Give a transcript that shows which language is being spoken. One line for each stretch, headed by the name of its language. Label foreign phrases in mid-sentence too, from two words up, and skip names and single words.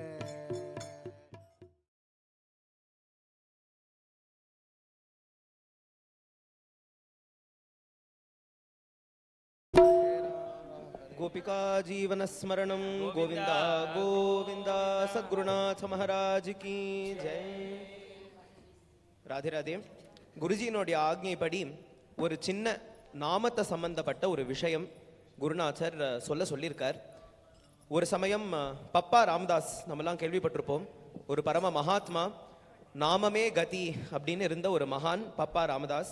Sanskrit: गोपिका जीवन स्मरणं गोविंदा गोविंदा
Hindi: सद्गुरुनाथ महाराज की जय.
Tamil: ராதே ராதே. குருஜியினுடைய ஆக்ஞைப்படி ஒரு சின்ன நாமத்தை சம்பந்தப்பட்ட ஒரு விஷயம் குருநாதர் சொல்லியிருக்கார். ஒரு சமயம் பப்பா ராமதாஸ் நம்மலாம் கேள்விப்பட்டிருப்போம். ஒரு பரம மகாத்மா, நாமமே கதி அப்படின்னு இருந்த ஒரு மகான் பப்பா ராமதாஸ்.